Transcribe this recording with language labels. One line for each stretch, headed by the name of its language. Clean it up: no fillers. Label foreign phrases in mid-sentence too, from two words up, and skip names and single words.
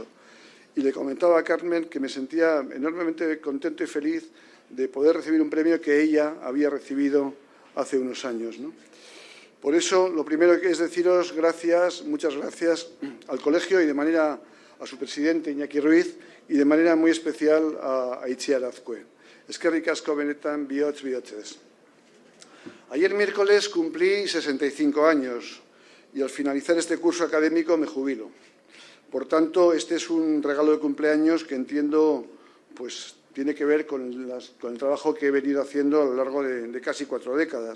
Spanish: Y le comentaba a Carmen que me sentía enormemente contento y feliz de poder recibir un premio que ella había recibido hace unos años, ¿no? Por eso, lo primero que es deciros gracias, muchas gracias al colegio y de manera a su presidente, Iñaki Ruiz, y de manera muy especial a Itziar Azkue.
Basque: Eskerrik asko benetan bihotz bihotzez.
Spanish: Ayer miércoles cumplí 65 años y al finalizar este curso académico me jubilo. Por tanto, este es un regalo de cumpleaños que entiendo pues, tiene que ver con el trabajo que he venido haciendo a lo largo de casi 4 décadas.